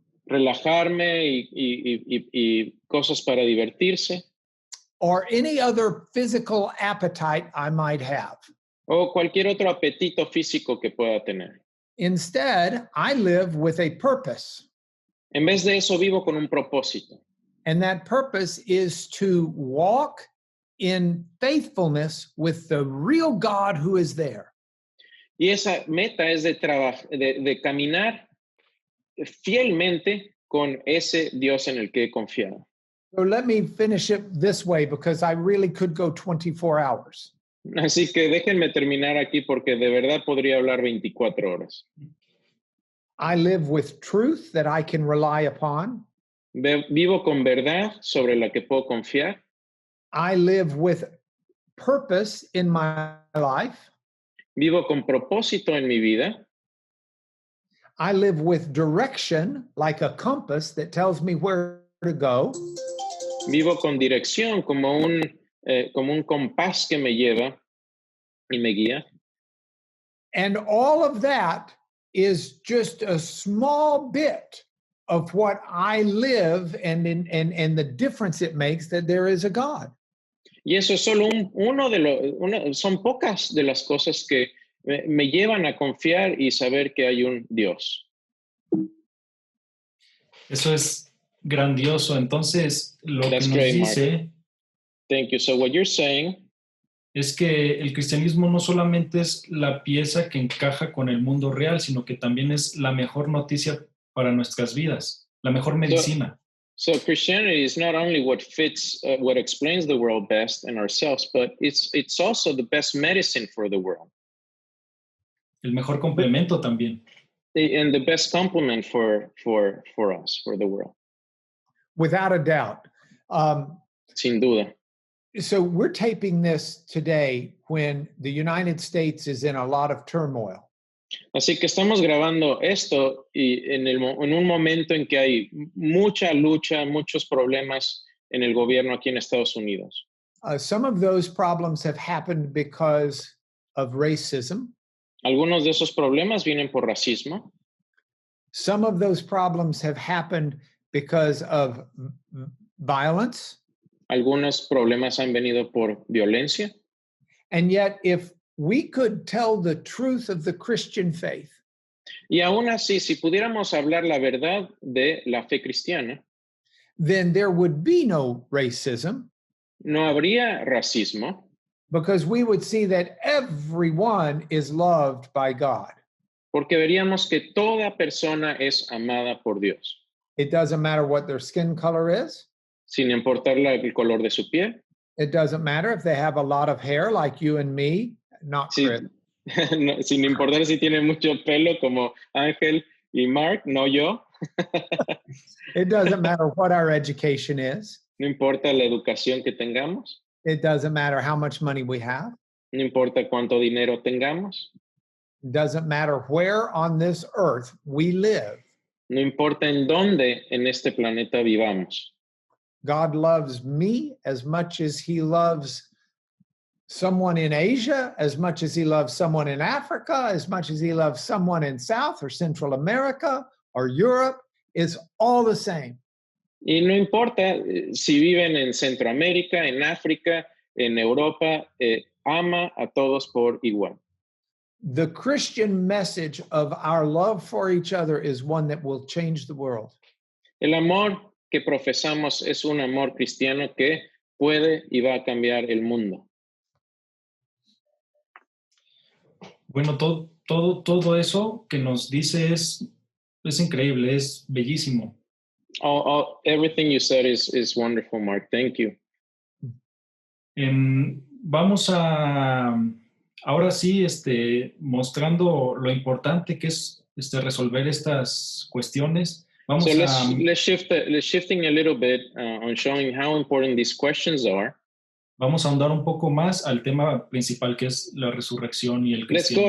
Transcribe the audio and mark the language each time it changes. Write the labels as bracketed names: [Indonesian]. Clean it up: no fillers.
[Spanish] relajarme y cosas para divertirse, [English] or any other physical appetite I might have. [Spanish] O cualquier otro apetito físico que pueda tener. [English] Instead, I live with a purpose. [Spanish] En vez de eso, vivo con un propósito. [English] And that purpose is to walk in faithfulness with the real God who is there. [Spanish] Y esa meta es de caminar fielmente con ese Dios en el que he confiado. [English] So let me finish it this way because I really could go 24 hours. [Spanish] Así que déjenme terminar aquí porque de verdad podría hablar 24 horas. [English] I live with truth that I can rely upon. [Spanish] Vivo con verdad sobre la que puedo confiar. [English] I live with purpose in my life. [Spanish] Vivo con propósito en mi vida. [English] I live with direction like a compass that tells me where to go. [Spanish] Vivo con dirección como un compás que me lleva y me guía. [English] And all of that is just a small bit of what I live and the difference it makes that there is a God. [Spanish] Y eso es solo son pocas de las cosas que me llevan a confiar y saber que hay un Dios. Eso es Grandioso. Entonces, lo [English] That's [Spanish] que nos [English] great, Mark. [Spanish] dice [English] Thank you. So what you're saying [Spanish] es que el cristianismo no solamente es la pieza que encaja con el mundo real, sino que también es la mejor noticia para nuestras vidas, la mejor medicina. [English] So Christianity is not only what fits, what explains the world best and ourselves, but it's also the best medicine for the world. [Spanish] El mejor complemento también. [English] And the best complement for us, for the world. Without a doubt. [Spanish] Sin duda. [English] So we're taping this today when the United States is in a lot of turmoil. [Spanish] Así que estamos grabando esto y en un momento en que hay mucha lucha, muchos problemas en el gobierno aquí en Estados Unidos. [English] Some of those problems have happened because of racism. [Spanish] Algunos de esos problemas vienen por racismo. [English] Some of those problems have happened because of violence. [Spanish] Algunos problemas han venido por violencia. [English] And yet, if we could tell the truth of the Christian faith, [Spanish] y aún así, si pudiéramos hablar la verdad de la fe cristiana, [English] then there would be no racism. [Spanish] No habría racismo. [English] Because we would see that everyone is loved by God. [Spanish] Porque veríamos que toda persona es amada por Dios. [English] It doesn't matter what their skin color is. [Spanish] Sin importar el color de su piel. [English] It doesn't matter if they have a lot of hair like you and me, not Chris. [Spanish] No, sin importar si tiene mucho pelo como Ángel y Mark, no yo. [English] It doesn't matter what our education is. [Spanish] No importa la educación que tengamos. [English] It doesn't matter how much money we have. [Spanish] No importa cuánto dinero tengamos. [English] It doesn't matter where on this earth we live. [Spanish] No importa en dónde en este planeta vivamos. [English] God loves me as much as he loves someone in Asia, as much as he loves someone in Africa, as much as he loves someone in South or Central America or Europe. It's all the same. [Spanish] Y no importa si viven en Centroamérica, en África, en Europa, ama a todos por igual. [English] The Christian message of our love for each other is one that will change the world. [Spanish] El amor que profesamos es un amor cristiano que puede y va a cambiar el mundo. Bueno, todo eso que nos dice es increíble, es bellísimo. [English] Everything you said is wonderful, Mark. Thank you. [Spanish] Vamos a, ahora sí, mostrando lo importante que es resolver estas cuestiones. Vamos [English] let's shifting a little bit on showing how important these questions are. [Spanish] Vamos a ahondar un poco más al tema principal, que es la resurrección y el cristianismo.